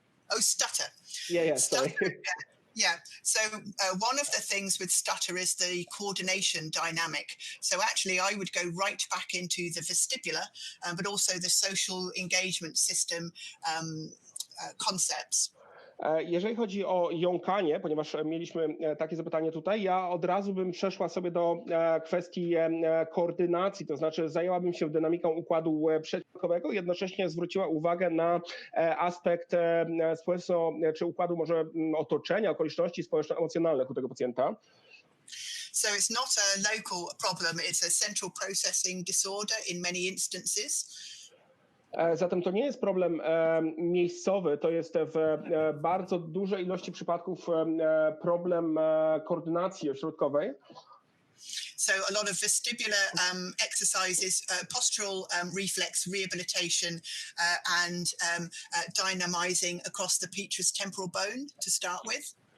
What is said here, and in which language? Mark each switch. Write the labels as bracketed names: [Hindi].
[English] Oh, stutter. Yeah, stutter, sorry. Yeah. So one of the things with stutter is the coordination dynamic. So actually I would go right back into the vestibular, but also the social engagement system concepts. [Polish] Jeżeli chodzi o jąkanie, ponieważ mieliśmy takie zapytanie tutaj, ja od razu bym przeszła sobie do kwestii koordynacji, to znaczy zajęłabym się dynamiką układu przedsionkowego, jednocześnie zwróciła uwagę na aspekt społeczno, czy układu może otoczenia, okoliczności społeczno-emocjonalnych u tego pacjenta. [English] So it's not a local problem, it's a central processing disorder in many instances. [Polish] Zatem to nie jest problem miejscowy, to jest w bardzo dużej ilości przypadków problem koordynacji ośrodkowej. [English] So a lot of vestibular exercises, postural reflex rehabilitation and dynamizing across the petrous temporal bone to start with.